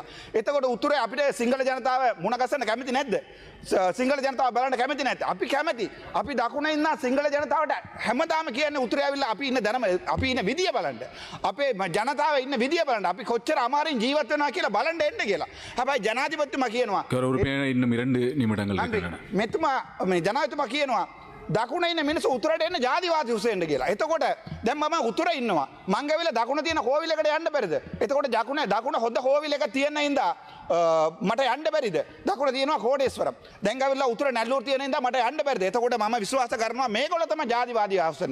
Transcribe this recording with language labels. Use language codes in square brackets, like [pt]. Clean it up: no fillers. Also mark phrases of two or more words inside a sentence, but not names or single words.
[si] එතකොට උතුරේ අපිට සිංහල ජනතාව මුණ ගැසෙන්න කැමති නැද්ද? සිංහල ජනතාව බලන්න කැමති නැද්ද? අපි කැමති. අපි දකුණේ ඉන්න සිංහල ජනතාවට හැමදාම කියන්නේ උතුරේ ආවිල්ලා අපි ඉන්න ධර්ම අපි ඉන්න විදිය බලන්න. අපේ ජනතාව ඉන්න විදිය බලන්න. අපි කොච්චර අමාරුවෙන් ජීවත් වෙනවා කියලා බලන්න එන්න කියලා. හැබැයි ජනාධිපතිතුමා කියනවා [ta] இன்னும் 2 நிமிடங்கள் இருக்கின்றன. [si] මෙතුමා මේ ජනාධිපතිතුමා කියනවා දකුණේ ඉන්න මිනිස්සු උතුරට එන්න ජාතිවාදී හුසෙන්ඩ කියලා. එතකොට දැන් මම උතුරේ ඉන්නවා. මං ගවිලා දකුණ තියෙන කෝවිලකට යන්න බැරිද? එතකොට දකුණ හොඳ කෝවිල එක තියෙන ඉඳා මට යන්න බැරිද? දකුණ තියෙනවා කෝඩේශ්වරම්. දැන් ගවිලා උතුර නැල්ලූර තියෙන ඉඳා මට යන්න බැරිද? එතකොට මම විශ්වාස කරනවා මේගොල්ලෝ තමයි ජාතිවාදී හුසෙන්.